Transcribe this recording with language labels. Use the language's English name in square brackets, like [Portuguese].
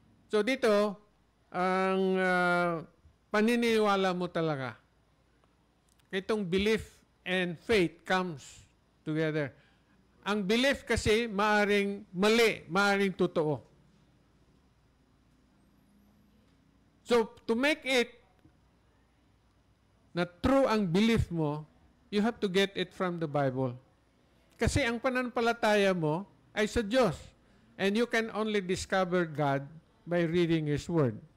[Filipino] So dito, ang paniniwala mo talaga. Itong [English] belief and faith comes together. [Filipino] Ang belief kasi maaring mali, maaring totoo. [English] So to make it na true ang belief mo, you have to get it from the Bible. [Filipino] Kasi ang pananampalataya mo ay sa Diyos. [English] And you can only discover God by reading His Word.